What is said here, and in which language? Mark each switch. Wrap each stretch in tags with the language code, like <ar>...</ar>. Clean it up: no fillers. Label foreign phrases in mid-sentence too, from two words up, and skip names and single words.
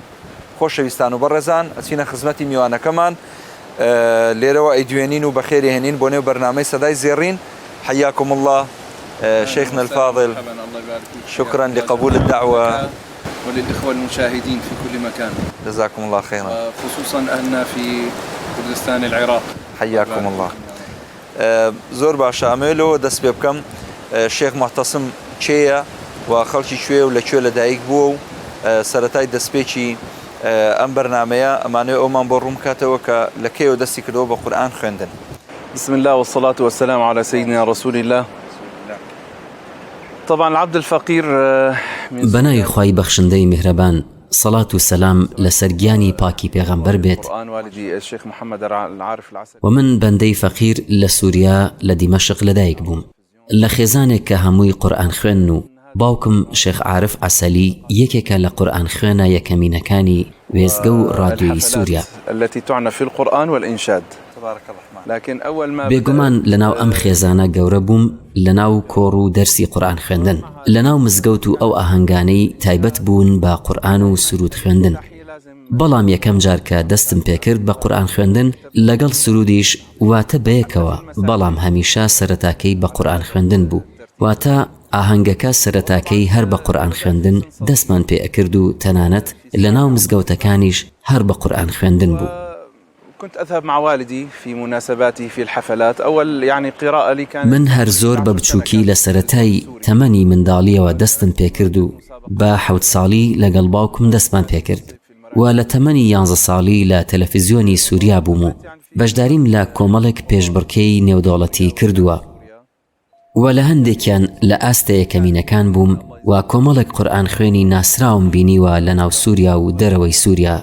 <ckb>خۆشەویستان و بەڕێزان ئەچینە خزمەتی میوانەکەمان لێرەوە ئەیدوێنین و بەخێری هێنین بۆ نێو بەرنامەی سەدای زێڕین.</ckb> <ar>حياكم الله شيخنا الفاضل. شكرا لقبول الدعوة وللإخوة المشاهدين في كل مكان. جزاكم الله خيرا. خصوصا أهلنا في كردستان العراق. حياكم الله.</ar> <ckb>زۆر باشە ئەمێلەوە دەست پێ بکەم شێخ مەحتەسم چێیە و خەڵکی کوێ و لەکوێ لەدایک بووە و سەرەتای دەستپێکی ئەم بەرنامەیە ئەمانەوێ ئەومان بۆ ڕوون کاتەوە کە لە کێوە دەستی کردەوە بە قورئان خوێندن.</ckb> <ar>بسم الله والصلاة والسلام على سيدنا رسول الله. طبعا العبد الفقير</ar> <ckb>بەناوی خوای بەخشندەی میهرەبان سەڵات و سەلام لەسەر گیانی پاکی پێغەمبەر بێت.</ckb> <ar>القرآن والدي الشيخ محمد العارف العسل.</ar> <ckb>و من بەندەی فەقیر لە سووریا لە دیمەشق لەدایک بووم لە خێزانێک کە هەمووی قورئان خوێن و باوکم شێخ عارف عەسەلی یەکێکە لە قورئان خوێنە یەکەمینەکانی وێزگە و ڕادیۆی سووریا.</ckb> <ar>التي تعنى في القرآن والإنشاد. تبارك الرحمن. لكن أول ما</ar> <ckb>بێگومان لەناو ئەم خێزانە گەورە بووم لەناو کۆڕ و دەرسی قورئان خوێندن لەناو مزگەوت و ئەو ئاهەنگانەی تایبەت بوون بە قورئان و سرود خوێندن. بەڵام یەکەم جار کە دەستم پێکرد بە قورئان خوێندن لەگەڵ سرودیش واتە بەیەکەوە بەڵام هەمیشە سەرەتاکەی بە قورئان خوێندن بوو واتە ئاهەنگەکە سەرەتاکەی هەر بە قورئان خوێندن دەستمان پێ ئەکرد و تەنانەت لەناو مزگەوتەکانیش هەر بە قورئان خوێندن بوو.</ckb> <ar>كنت أذهب مع والدي في مناسباته في الحفلات. أول يعني قراءة لي كانت</ar> <ckb>من هەر زۆر بە بچووکی لە سەرەتای تەمەنی منداڵیەوە دەستم پێکرد و بە 7 ساڵی لەگەڵ باوکم دەستمان پێکرد و لە تەمەنی 11 ساڵی لە تەلەڤیزیۆنی سووریا بووم و بەشداریم لە کۆمەڵێک پێشبڕکێی نێودەوڵەتی کردووە و لە هەندێکیان لە ئاستە یەکەمینەکان بووم و کۆمەڵێک قورئان خوێنی ناسراوم بینیوە لە ناو سووریا و دەرەوەی سووریا.</ckb>